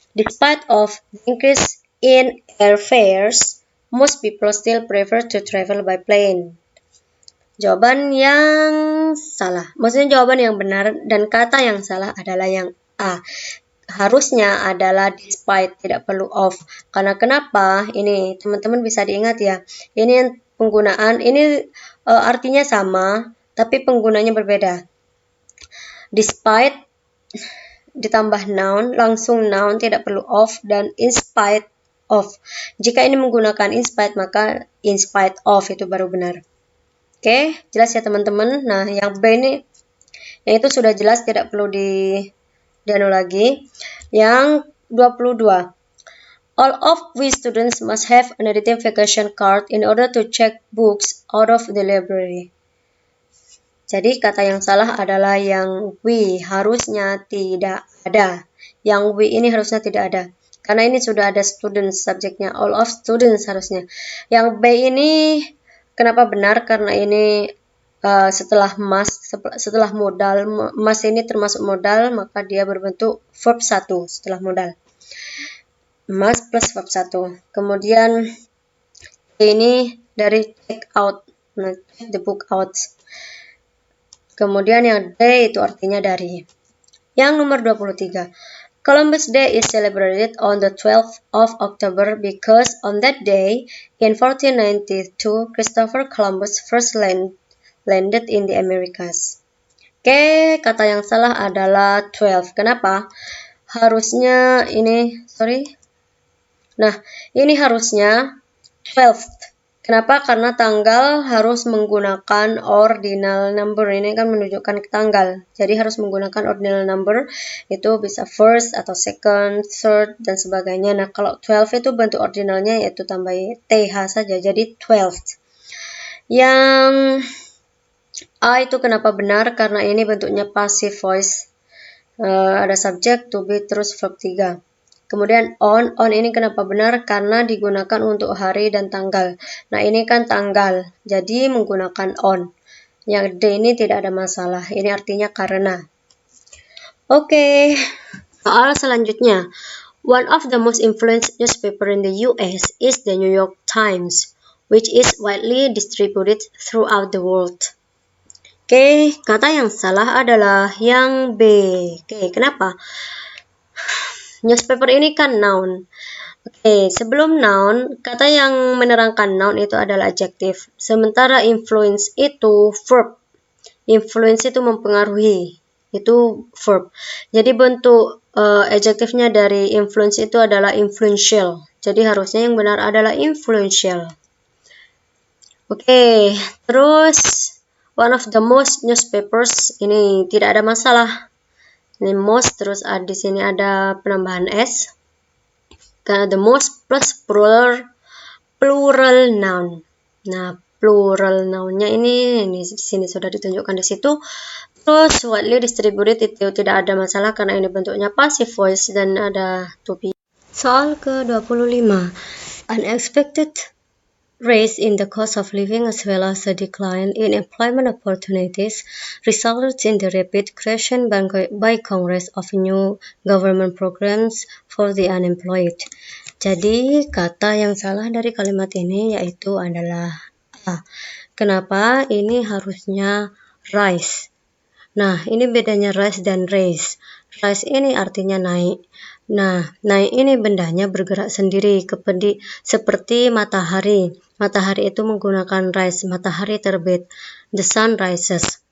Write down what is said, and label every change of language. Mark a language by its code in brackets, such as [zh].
[en] Despite of the increase in airfares, most people still prefer to travel by plane. [id] Jawaban yang salah. Maksudnya jawaban yang benar dan kata yang salah adalah yang A. Harusnya adalah despite, tidak perlu of. Karena kenapa? Ini teman-teman bisa diingat ya. Ini yang penggunaan, ini artinya sama, tapi penggunanya berbeda. Despite ditambah noun, langsung noun, tidak perlu of, dan in spite of. Jika ini menggunakan in spite, maka in spite of itu baru benar. Oke, jelas ya teman-teman. Nah, yang B ini, yang itu sudah jelas, tidak perlu dianu lagi. Yang 22. All of we students must have an identification card in order to check books out of the library. Jadi kata yang salah adalah yang we, harusnya tidak ada. Yang we ini harusnya tidak ada. Karena ini sudah ada students subjeknya, [en] all of students [id] harusnya. Yang B ini kenapa benar? Karena ini setelah modal, must ini termasuk modal, maka dia berbentuk verb 1 setelah modal. Must plus verb 1. Kemudian ini dari take out, nah, [en] take the book out. [id] Kemudian yang D itu artinya dari. Yang nomor 23. [en] Columbus Day is celebrated on the 12th of October because on that day in 1492 Christopher Columbus first landed in the Americas. [id] Oke, kata yang salah adalah 12. Kenapa? Harusnya ini, Nah, ini harusnya 12th. Kenapa? Karena tanggal harus menggunakan ordinal number. Ini kan menunjukkan tanggal. Jadi harus menggunakan ordinal number. Itu bisa first atau second, third, dan sebagainya. Nah, kalau 12 itu bentuk ordinalnya yaitu tambah th saja. Jadi 12th. Yang A itu kenapa benar? Karena ini bentuknya passive voice. Ada subjek, to be, terus verb 3. Kemudian on ini kenapa benar? Karena digunakan untuk hari dan tanggal. Nah, ini kan tanggal, jadi menggunakan on. Yang D ini tidak ada masalah, ini artinya karena. Oke, soal selanjutnya. [en] One of the most influenced newspaper in the US is the New York Times, which is widely distributed throughout the world. [id] Oke, kata yang salah adalah yang B. Oke, kenapa? Newspaper ini kan noun. Oke, sebelum noun, kata yang menerangkan noun itu adalah adjektif. Sementara influence itu verb. Influence itu mempengaruhi. Itu verb. Jadi bentuk adjektifnya dari influence itu adalah influential. Jadi harusnya yang benar adalah influential. Oke, terus [en] one of the most newspapers [id] ini tidak ada masalah. Ini most, terus di sini ada penambahan s. Karena the most plus plural noun. Nah, plural nounnya ini di sini sudah ditunjukkan di situ. Terus widely distributed itu tidak ada masalah karena ini bentuknya passive voice dan ada to be. Soal ke-25. [en] Unexpected rise in the cost of living as well as a decline in employment opportunities resulted in the rapid creation by Congress of new government programs for the unemployed. [id] Jadi, kata yang salah dari kalimat ini yaitu adalah A. Kenapa? Ini harusnya rise. Nah, ini bedanya rise dan raise. Rise ini artinya naik. Nah, naik ini bendanya bergerak sendiri seperti matahari. Matahari itu menggunakan rise, matahari terbit. [en] The sun rises.